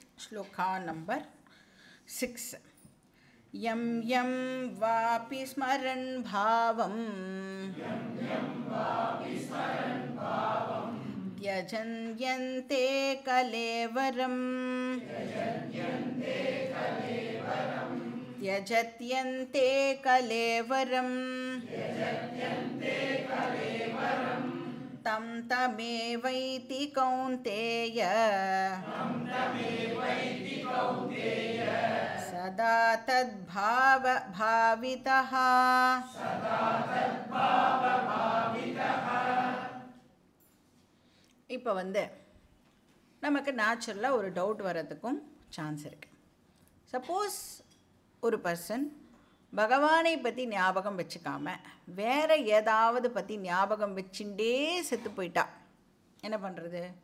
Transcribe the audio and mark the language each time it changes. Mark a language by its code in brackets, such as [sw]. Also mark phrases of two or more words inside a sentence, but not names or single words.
[sa] श्लोका नंबर 6 यं यं वापि स्मरन् भावं त्यजन्यन्ते कलेवरं त्यजत्यन्ते कलेवरं तं तमेवैति कौन्तेय सदा तद्भावितः [ta] இப்போ வந்து நமக்கு நேச்சுரலாக ஒரு டவுட் வரதுக்கும் சான்ஸ் இருக்குது. சப்போஸ் ஒரு பர்சன் பகவானை பற்றி ஞாபகம் வச்சுக்காம வேறு ஏதாவது பற்றி ஞாபகம் வச்சுட்டே செத்து போயிட்டா என்ன பண்ணுறது?